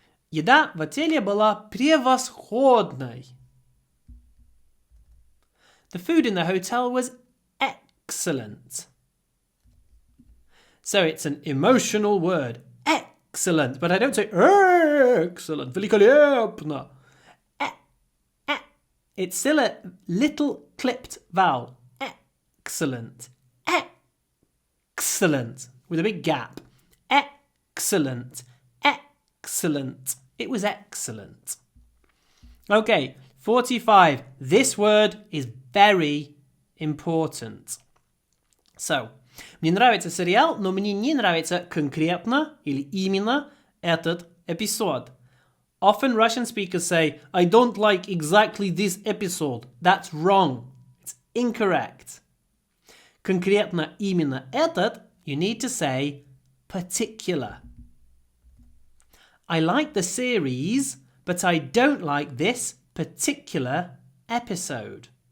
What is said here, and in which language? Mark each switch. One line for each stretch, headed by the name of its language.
Russian: Еда в отеле была превосходной.
English: The food in the hotel was excellent. So it's an emotional word. Excellent. But I don't say excellent.
Russian: Великолепно.
English: It's still a little clipped vowel. Excellent. Excellent. With a big gap. Excellent. Excellent. It was excellent. Okay, 45. This word is very important.
Russian: So, мне нравится сериал, но мне не нравится конкретно или именно этот эпизод.
English: Often Russian speakers say, I don't like exactly this episode. That's wrong. It's incorrect.
Russian: Конкретно именно этот,
English: you need to say particular. I like the series, but I don't like this particular episode.